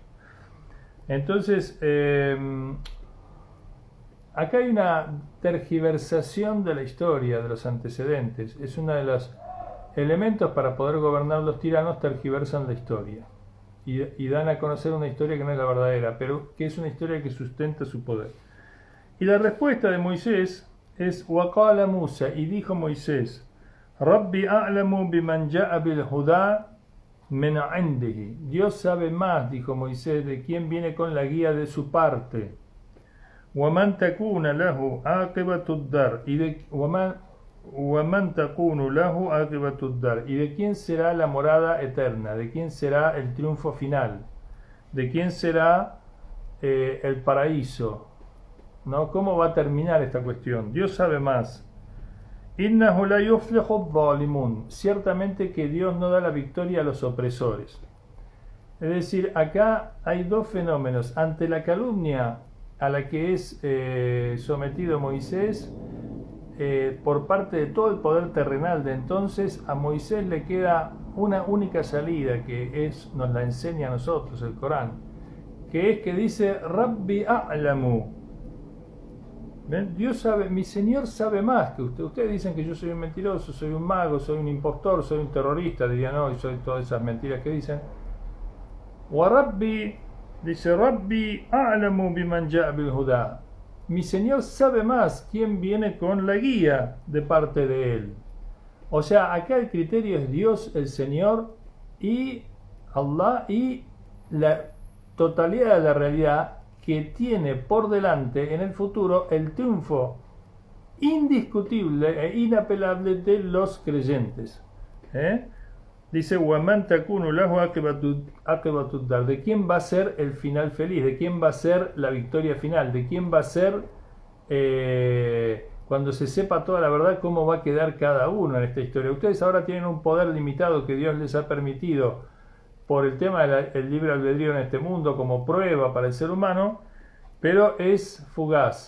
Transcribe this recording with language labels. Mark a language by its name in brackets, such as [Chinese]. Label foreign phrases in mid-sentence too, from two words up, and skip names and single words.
[Spanish] Entonces, acá hay una tergiversación de la historia, de los antecedentes. Es uno de los elementos para poder gobernar. Los tiranos tergiversan la historia y dan a conocer una historia que no es la verdadera, pero que es una historia que sustenta su poder. Y la respuesta de Moisés es [Arabic] وقال موسى, [Spanish] y dijo Moisés, [Arabic] رب أعلم بمن جاء بالهدى من عنده. [Spanish] Dios sabe más, dijo Moisés, de quién viene con la guía de su parte. [Arabic] ومن تكون له عاقبة الدار, [Spanish] y de quién será la morada eterna, de quién será el triunfo final, de quién será el paraíso, ¿no? ¿Cómo va a terminar esta cuestión? Dios sabe más. [Arabic] إنه لا يفلح الظالمون. [Spanish] Ciertamente que Dios no da la victoria a los opresores. Es decir, acá hay dos fenómenos. Ante la calumnia a la que es sometido Moisés por parte de todo el poder terrenal de entonces, a Moisés le queda una única salida, que nos la enseña a nosotros el Corán, que es que dice [Arabic] ربي أعلم. [Spanish] ¿Ven? Dios sabe, mi Señor sabe más que usted. Ustedes dicen que yo soy un mentiroso, soy un mago, soy un impostor, soy un terrorista, dirían hoy, soy todas esas mentiras que dicen. [Arabic] وربي, dice ربي أعلم بمن جاء بالهدى. [Spanish] Mi Señor sabe más quién viene con la guía de parte de Él. O sea, acá el criterio es Dios, el Señor, y Allah, y la totalidad de la realidad, que tiene por delante en el futuro el triunfo indiscutible e inapelable de los creyentes. Dice, [Arabic] وَمَنْ تَكُونُ لَهُ عَاقِبَةُ الدَّارِ. [Spanish] ¿De quién va a ser el final feliz? ¿De quién va a ser la victoria final? ¿De quién va a ser, cuando se sepa toda la verdad, cómo va a quedar cada uno en esta historia? Ustedes ahora tienen un poder limitado que Dios les ha permitido por el tema del libre albedrío en este mundo como prueba para el ser humano, pero es fugaz.